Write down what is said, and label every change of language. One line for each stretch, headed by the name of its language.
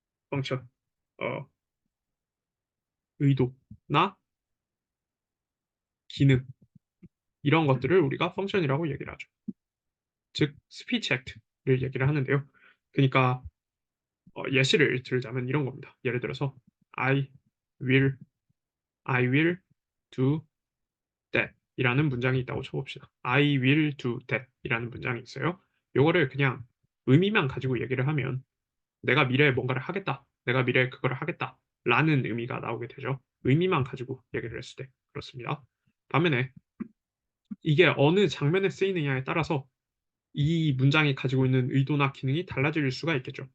Korean: 펑션. 어, 의도나 기능 이런 것들을 우리가 펑션이라고 얘기를 하죠. 즉 스피치 액트를 얘기를 하는데요. 그러니까 예시를 들자면 이런 겁니다. 예를 들어서
English: will I will do that
Korean: 이라는 문장이 있다고 쳐봅시다.
English: I will do that
Korean: 이라는 문장이 있어요. 요거를 그냥 의미만 가지고 얘기를 하면 내가 미래에 뭔가를 하겠다. 내가 미래에 그걸 하겠다. 라는 의미가 나오게 되죠. 의미만 가지고 얘기를 했을 때. 그렇습니다. 반면에 이게 어느 장면에 쓰이느냐에 따라서 이 문장이 가지고 있는 의도나 기능이 달라질 수가 있겠죠.